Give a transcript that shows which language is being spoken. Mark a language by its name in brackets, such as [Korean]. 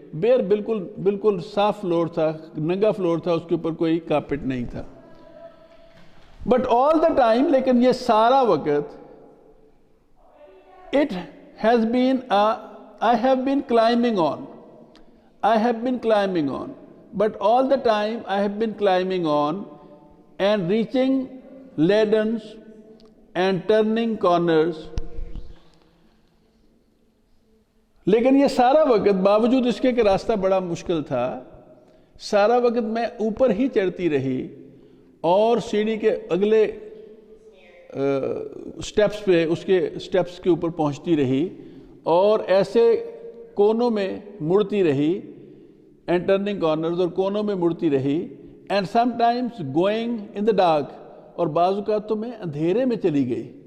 [Urdu] بیر بالکل صاف فلور تھا, ننگا فلور تھا, اس کے اوپر کوئی کارپیٹ نہیں تھا. [English] but all the time, [Urdu] لیکن یہ سارا وقت, [English] it has been I have been climbing on. I have been climbing on. But all the time I have been climbing on and reaching ladders and turning corners. [Urdu] لیکن یہ سارا وقت باوجود اس کے کہ راستہ بڑا مشکل تھا, سارا وقت میں اوپر ہی چڑھتی رہی اور سیڑھی کے اگلے سٹیپس پہ, اس کے سٹیپس کے اوپر پہنچتی رہی اور ایسے کونوں میں مڑتی رہی, [English] and turning corners, [Urdu] اور کونوں میں مڑتی رہی, [English] and some times going in the dark, [Urdu] اور بعض اوقات تو میں اندھیرے میں چلی گئی.